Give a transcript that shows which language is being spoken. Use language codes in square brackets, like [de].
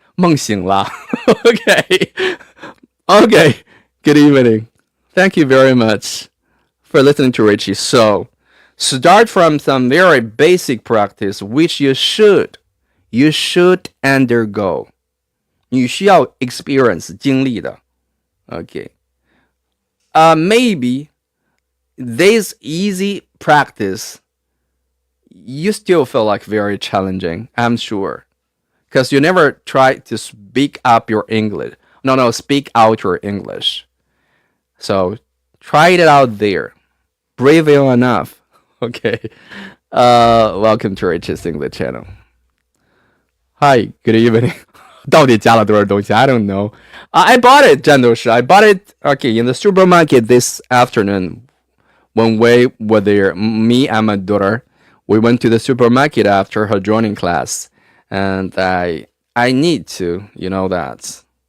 [zh] 梦醒了. [en] Okay. Okay. Good evening. Thank you very much for listening to Richie. So, start from some very basic practice which you should undergo. [zh] 你需要 experience 经历的. [en] Okay. Maybe this easy practice you still feel like very challenging, I'm sure. Because you never try to speak up your English. No, speak out your English. So try it out there. Brave enough. Okay. Welcome to Rich's English channel. Hi, good evening. [zh] 到底加了多少东西? [en] I don't know. I bought it, 战斗士. I bought it, okay, in the supermarket this afternoon. When we were there, me and my daughter, we went to the supermarket after her joining class. And I need to, you know that.